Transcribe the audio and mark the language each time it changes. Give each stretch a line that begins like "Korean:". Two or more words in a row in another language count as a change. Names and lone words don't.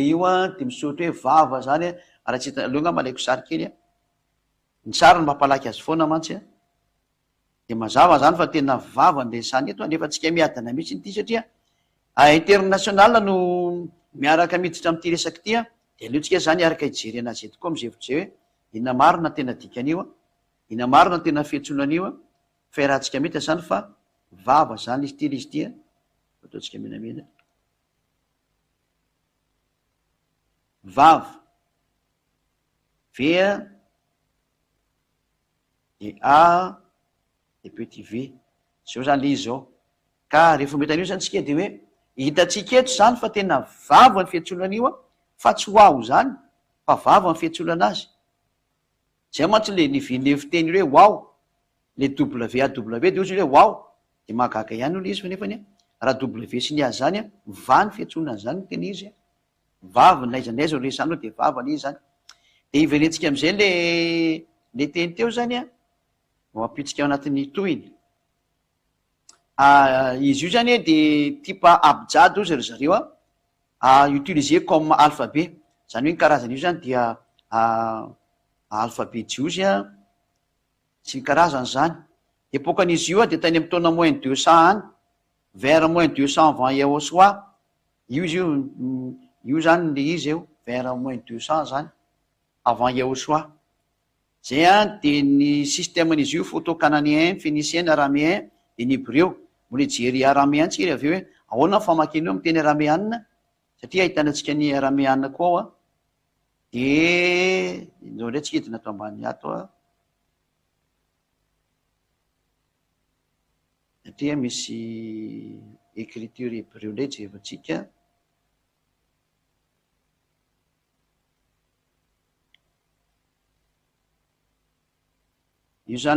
Malagasy: io a de misoratra hoe vava zany a raha tsy hita aloha nga malaiko sary kely a ny sary ny mampalaky azy foana mantsy a de mazava zany fa tena vava nle sany eto nefa tsika miadana mihitsy ny ty satria international no miaraka miditra am'ty resaky ty a de aleotsika zany araka hijery anazy eto koa am'izay votse hoe ina marina tena dikan'io a ina marina tena fiantsonan'io a fa rahantsika mihita zany fa vava zany izy ty a ataotsika menamena vava v a de a de
French: petit v
Malagasy: zao zany le izy zao ka rehefa metan'io zany tsika de hoe hitatsika eto zany fa tena vava ny fiantsonan'io a fa tsy ho aho zany fa vava ny fiantsonana azy zay mantsy le nivinle fiteny hoe wao le waw de ozy hoe wao de mahagaga ihany olo izy fa nefany raha w sy ny azy zany a va ny fiantsonana zany tena izy a vava naiza o resano de vava le izy zany de iverentsika am'izay le teny teo zany a no ampitsika ao anatin'ny tohiny izy io zany de type abjad ozy ry zareo
French: a utilisé comme alphabet
Malagasy: zany hoe ny karazany io zany dia alphabet jiosy a sy ny karazany zany epokan'izy io a de tany amy taona moins 200 any
French: vers moins 200
Malagasy: avant Yahosoa io izy io zany le izy eo
French: vers moins 200
Malagasy: zany avant Yahosoa zay a de ny systèmen'izy io
French: photo-cananéen, phénicien, araméen
Malagasy: de ny hébreu mbola jery araméen tsika avy eo hoe ahoana famakina io amy teny araméanina satria ahitanatsika ny araméanina koa ao a de nao ndray tsika edina atao ambany ato a satria misy
French: écriture hébreu
Malagasy: ndray jerevantsika io zany